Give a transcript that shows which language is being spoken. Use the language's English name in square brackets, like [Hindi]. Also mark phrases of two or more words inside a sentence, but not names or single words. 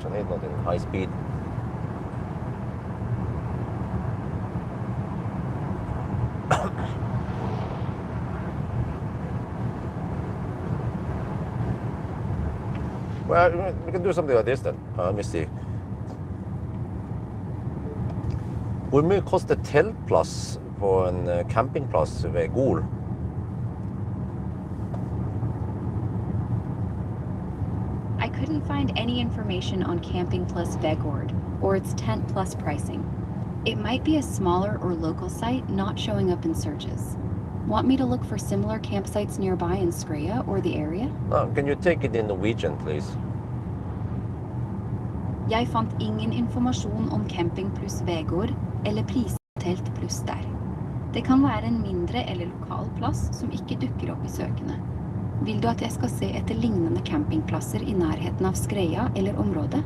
[English] I need not in high speed. Well, we can do something like this then. Let me see. [Norwegian] Hvor mye koster teltplass på en campingplass ved Gol? [English] I couldn't find any information on Camping Plus Vegord or its Tent Plus pricing. It might be a smaller or local site not showing up in searches. Want me to look for similar campsites nearby in Skreia or the area? Can you take it in Norwegian, please? [Norwegian] Jeg fant ingen informasjon om Camping Plus Vegord eller pristelt pluss der. Det kan være en mindre eller lokal plass som ikke dukker opp i søkene. Vil du at jeg skal se etter lignende campingplasser i nærheten av Skreia eller området?